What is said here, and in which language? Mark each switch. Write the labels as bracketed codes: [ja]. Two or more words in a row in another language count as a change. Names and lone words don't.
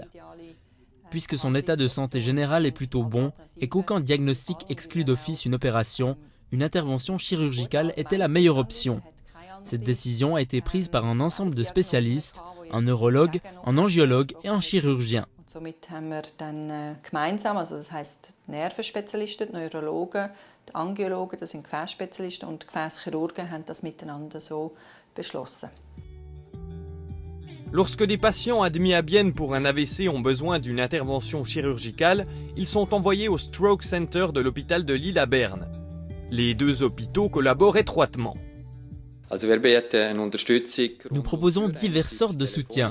[fr] Puisque son état de santé général est plutôt bon et qu'aucun diagnostic exclut d'office une opération, une intervention chirurgicale était la meilleure option. Cette décision a été prise par un ensemble de spécialistes, un neurologue, un angiologue et un chirurgien. [de] Somit haben wir dann gemeinsam, also das heisst Nervenspezialisten, Neurologen, Angiologen, das sind Gefäßspezialisten und Gefäßchirurgen haben das miteinander so beschlossen. [fr] Lorsque des patients admis à Bienne pour un AVC ont besoin d'une intervention chirurgicale, ils sont envoyés au Stroke Center de l'hôpital de Lille à Berne. Les deux hôpitaux collaborent étroitement. Nous proposons diverses sortes de soutien.